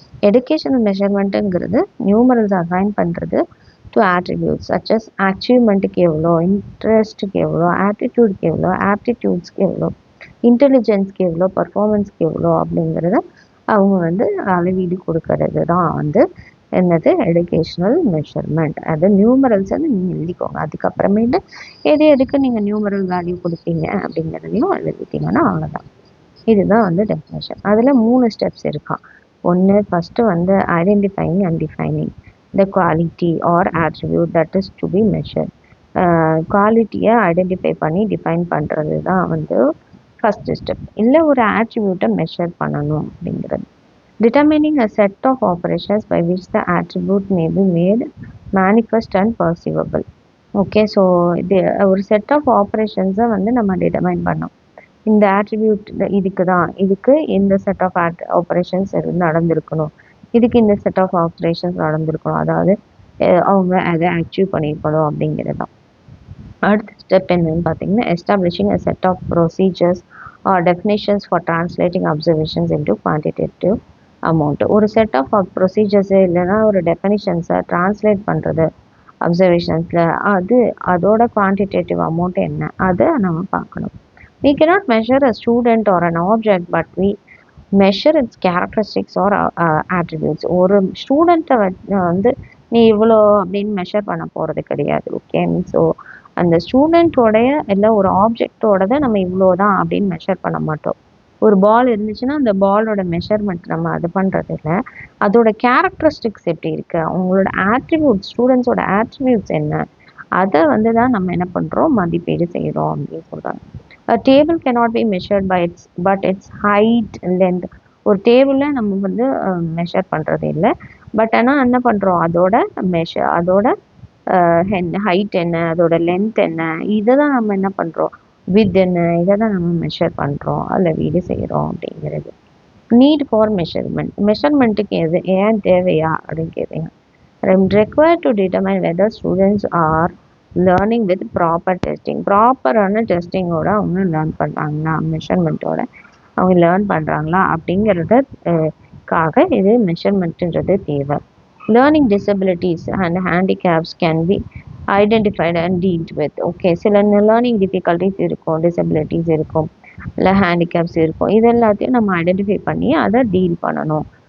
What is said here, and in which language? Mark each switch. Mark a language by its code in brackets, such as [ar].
[ta] Educational மெஷர்மெண்ட்டுங்கிறது numerals assign பண்ணுறது to attributes such as அச்சீவ்மெண்ட்டுக்கு எவ்வளோ, இன்ட்ரெஸ்ட்டுக்கு எவ்வளோ, ஆப்டிடியூடுக்கு எவ்வளோ, ஆப்டிடியூட்ஸ்க்கு எவ்வளோ, இன்டெலிஜென்ஸ்க்கு எவ்வளோ, பர்ஃபார்மன்ஸ்க்கு எவ்வளோ அப்படிங்கிறத அவங்க வந்து அளவீடு கொடுக்கறது தான் வந்து என்னது எடுகேஷனல் மெஷர்மெண்ட். அது நியூமரல்ஸ் வந்து நீங்கள் எழுதிக்கோங்க. அதுக்கப்புறமேட்டு எதுக்கு நீங்கள் நியூமரல் வேல்யூ கொடுப்பீங்க அப்படிங்கிறதையும் எழுதிட்டீங்கன்னா அவ்வளோதான். இதுதான் வந்து டெஃபினேஷன். அதில் 3 ஸ்டெப்ஸ் இருக்கான். ஒன்று ஃபஸ்ட்டு வந்து identifying and defining. [en] the quality or attribute that is to be measured. [ta] குவாலிட்டியை ஐடென்டிஃபை பண்ணி டிஃபைன் பண்ணுறது தான் வந்து ஃபஸ்ட்டு ஸ்டெப். இல்லை ஒரு ஆட்ரிபியூட்டை மெஷர் பண்ணணும் அப்படிங்கிறது. [en] Determining a set of operations by which the attribute may be made manifest and perceivable. [ta] Okay, so இது ஒரு செட் ஆஃப் ஆப்ரேஷன்ஸை வந்து நம்ம டிட்டர்மைன் பண்ணோம். இந்த ஆட்ரிபியூட் இதுக்கு இந்த செட் ஆஃப் ஆப்ரேஷன்ஸ் நடந்திருக்கணும், இதுக்கு இந்த செட் ஆஃப் ஆப்ரேஷன்ஸ் நடந்திருக்கணும், அதாவது அவங்க அதை அச்சீவ் பண்ணியிருக்கணும் அப்படிங்கிறது தான். [en] அடுத்த ஸ்டெப் என்னன்னு பார்த்தீங்கன்னா, establishing a set of procedures or definitions for translating observations into quantitative amount. [ta] ஒரு செட் ஆஃப் ப்ரொசீஜர்ஸு இல்லைன்னா ஒரு டெஃபினிஷன்ஸை டிரான்ஸ்லேட் பண்ணுறது அப்சர்வேஷன்ஸில், அதோட குவான்டிடேட்டிவ் அமௌண்ட் என்ன அதை நம்ம பார்க்கணும். [en] We cannot measure a student or an object, but we measure its characteristics or attributes. [ta] ஒரு ஸ்டூடெண்ட்டை வந்து நீ இவ்வளோ அப்படின்னு மெஷர் பண்ண போகிறது கிடையாது. ஓகே, ஸோ அந்த ஸ்டூடெண்ட்டோடைய இல்லை ஒரு ஆப்ஜெக்டோடதை நம்ம இவ்வளோ தான் அப்படின்னு மெஷர் பண்ண மாட்டோம். ஒரு பால் இருந்துச்சுன்னா அந்த பாலோட மெஷர்மெண்ட் நம்ம அது பண்ணுறது இல்லை, அதோட கேரக்டரிஸ்டிக்ஸ் எப்படி இருக்குது, அவங்களோட ஆட்ரிபியூட்ஸ், ஸ்டூடெண்ட்ஸோட ஆட்ரிபியூட்ஸ் என்ன, அதை வந்து தான் நம்ம என்ன பண்ணுறோம், மதிப்பீடு செய்கிறோம் அப்படின்னு சொல்கிறாங்க. [en] A table cannot be measured by its height and length. [ta] ஒரு டேபிளில் நம்ம வந்து மெஷர் பண்ணுறது இல்லை, பட் ஆனால் என்ன பண்ணுறோம், அதோட ஹைட் என்ன, அதோட லென்த் என்ன, இதை தான் நம்ம என்ன பண்ணுறோம், வித் என்ன, இதை தான் நம்ம மெஷர் பண்ணுறோம், அளவீடு செய்கிறோம் அப்படிங்கிறது. நீட் ஃபார் மெஷர்மெண்ட்டுக்கு ஏன் தேவையா அப்படின்னு கேட்பீங்க. [en] required to determine whether students are learning with proper testing. [ta] ப்ராப்பரான டெஸ்டிங்கோட அவங்க லேர்ன் பண்ணுறாங்களா, மெஷர்மெண்ட்டோட அவங்க லேர்ன் பண்ணுறாங்களா அப்படிங்கிறதுக்காக இது மெஷர்மெண்ட்டுன்றது தேவை. [en] Learning disabilities and handicaps can be identified and dealt with. [ta] Okay, சில லேர்னிங் டிஃபிகல்ட்டிஸ் இருக்கும், டிசபிலிட்டிஸ் இருக்கும், இல்லை ஹேண்டிகேப்ஸ் இருக்கும், இது எல்லாத்தையும் நம்ம ஐடென்டிஃபை பண்ணி அதை டீல் பண்ணணும்.